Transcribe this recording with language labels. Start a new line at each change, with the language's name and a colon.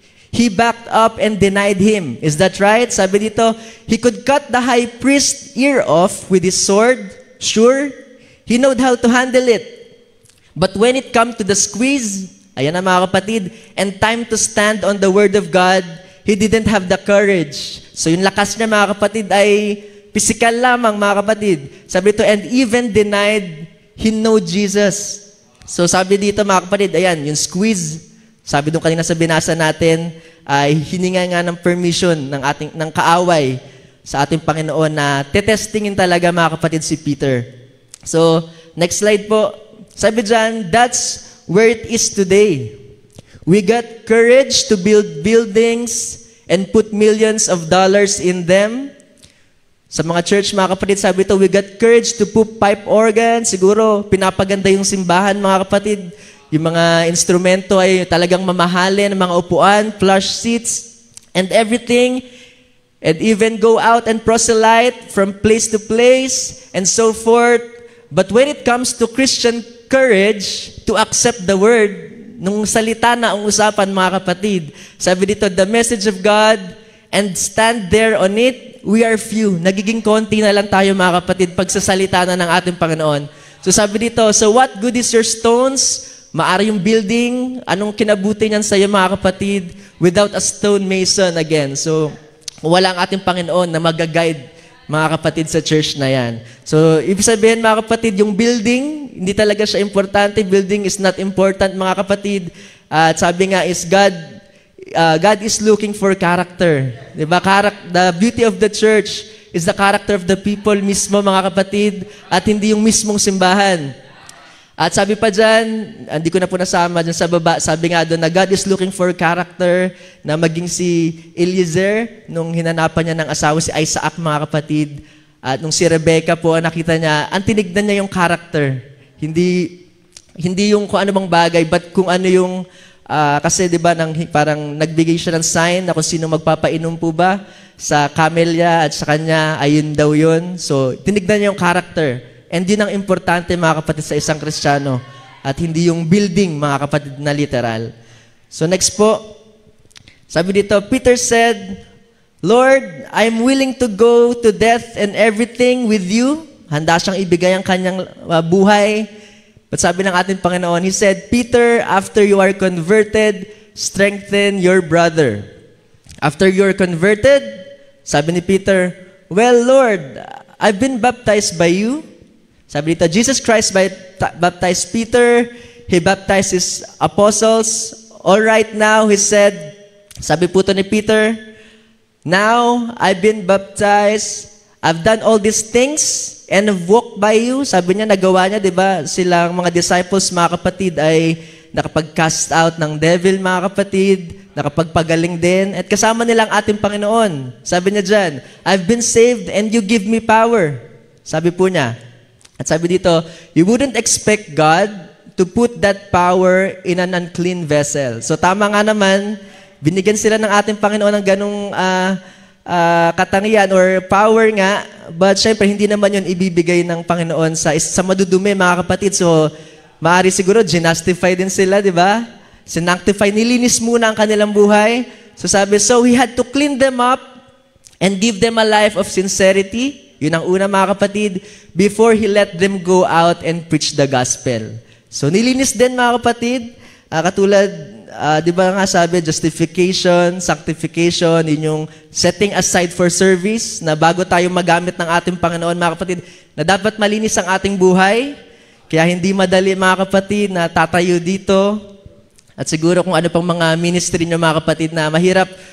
English: He backed up and denied him. Is that right?
Filipino: Sabi dito,
English: he could cut the high priest's ear off with his sword. Sure, he knowed how to handle it. But when it come to the squeeze,
Filipino: ayan na mga kapatid,
English: and time to stand on the word of God, he didn't have the courage.
Filipino: So yung lakas niya, mga kapatid, ay physical lamang, mga kapatid. Sabi dito,
English: and even denied he know Jesus.
Filipino: So sabi dito, mga kapatid, ayan, yung squeeze, sabi doon kanina sa binasa natin, ay hininga nga ng permission ng kaaway sa ating Panginoon na tetestingin talaga, mga kapatid, si Peter.
English: So, next slide po.
Filipino: Sabi dyan,
English: that's where it is today. We got courage to build buildings and put millions of dollars in them.
Filipino: Sa mga church, mga kapatid, sabi ito,
English: we got courage to put pipe organ.
Filipino: Siguro, pinapaganda yung simbahan, mga kapatid. Yung mga instrumento ay talagang mamahalin, mga upuan,
English: plush seats, and everything. And even go out and proselyte from place to place, and so forth. But when it comes to Christian courage to accept the word,
Filipino: nung salita na ang usapan, mga kapatid, sabi dito,
English: the message of God, and stand there on it, we are few.
Filipino: Nagiging konti na lang tayo, mga kapatid, pagsasalita na ng ating Panginoon.
English: So
Filipino: sabi dito,
English: so what good is your stones?
Filipino: Maari yung building, anong kinabuti niyan sa iyo, mga kapatid,
English: without a stone mason again.
Filipino: So, wala ang ating Panginoon na mag-guide, mga kapatid, sa church na yan. So, ibig sabihin, mga kapatid, yung building, hindi talaga siya importante.
English: Building is not important,
Filipino: mga kapatid. At sabi nga
English: is God is looking for character. Diba? The beauty of the church is the character of the people
Filipino: mismo, mga kapatid, at hindi yung mismong simbahan. At sabi pa dyan, hindi ko na po nasama dyan sa baba, sabi nga doon na
English: God is looking for character
Filipino: na maging si Eliezer nung hinanapan niya ng asawa si Isaac, mga kapatid. At nung si Rebecca po, nakita niya, ang tinignan niya yung character. Hindi yung kung ano bang bagay, but kung ano yung, kasi di ba parang nagbigay siya ng sign na kung sino magpapainom po ba sa camellia at sa kanya, ayun daw yun. So, tinignan niya yung character.
English: And
Filipino: yun ang importante, mga kapatid, sa isang Kristiyano. At hindi yung building, mga kapatid, na literal.
English: So next po,
Filipino: sabi dito,
English: Peter said, Lord, I'm willing to go to death and everything with you.
Filipino: Handa siyang ibigay ang kanyang buhay.
English: But
Filipino: sabi ng ating Panginoon,
English: He said, Peter, after you are converted, strengthen your brother. After you are converted,
Filipino: sabi ni Peter,
English: well, Lord, I've been baptized by you.
Filipino: Sabi dito,
English: Jesus Christ baptized Peter. He baptized His apostles. All right now, He said,
Filipino: sabi po to ni Peter,
English: now, I've been baptized. I've done all these things and have walked by you.
Filipino: Sabi niya, nagawa niya, di ba? Silang mga disciples, mga kapatid, ay nakapag-cast out ng devil, mga kapatid, nakapagpagaling din, at kasama nilang ating Panginoon. Sabi niya dyan,
English: I've been saved and you give me power.
Filipino: Sabi po niya. At sabi dito,
English: you wouldn't expect God to put that power in an unclean vessel.
Filipino: So tama nga naman, binigyan sila ng ating Panginoon ng ganong katangian or power nga, but syempre hindi naman yun ibibigay ng Panginoon sa madudumi, mga kapatid. So maaari siguro ginastify din sila, di ba? Sinanctify, nilinis muna ang kanilang buhay.
English: So sabi, so He had to clean them up and give them a life of sincerity.
Filipino: Yun ang una, mga kapatid,
English: before He let them go out and preach the gospel.
Filipino: So, nilinis din, mga kapatid, katulad, di ba nga sabi, justification, sanctification, yun yung setting aside for service, na bago tayo magamit ng ating Panginoon, mga kapatid, na dapat malinis ang ating buhay, kaya hindi madali, mga kapatid, na tatayo dito, at siguro kung ano pang mga ministry nyo, mga kapatid, na mahirap